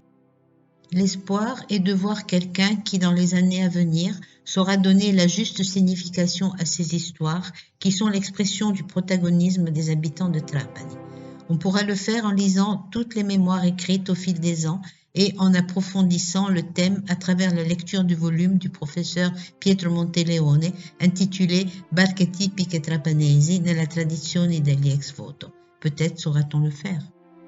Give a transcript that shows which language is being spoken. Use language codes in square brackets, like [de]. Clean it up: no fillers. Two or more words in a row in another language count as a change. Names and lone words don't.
[fr] L'espoir est de voir quelqu'un qui, dans les années à venir, saura donner la juste signification à ces histoires qui sont l'expression du protagonisme des habitants de Trapani. On pourra le faire en lisant toutes les mémoires écrites au fil des ans et en approfondissant le thème à travers la lecture du volume du professeur Pietro Monteleone intitulé Barche tipiche trapanesi nella tradizione degli ex voto. Peut-être saura-t-on le faire.